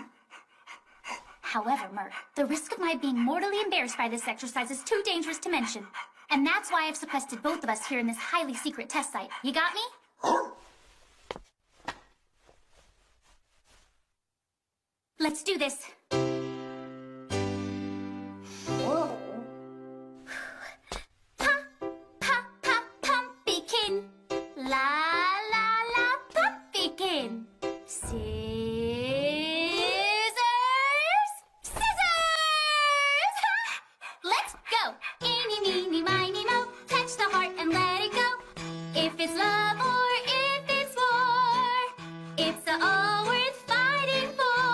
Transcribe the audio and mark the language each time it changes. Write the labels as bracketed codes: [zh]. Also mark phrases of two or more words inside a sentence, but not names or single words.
[en] However, Mert, the risk of my being mortally embarrassed by this exercise is too dangerous to mention. And that's why I've sequestered both of us here in this highly secret test site. You got me? Let's do this. Whoa. Pa, pa, pa, pumpkin. La, la, la, pumpkin. Scissors! Scissors! Let's go. Eeny, meeny, miny, mo. Touch the heart and let it go. If it's love or if it's war, it's all worth fighting for.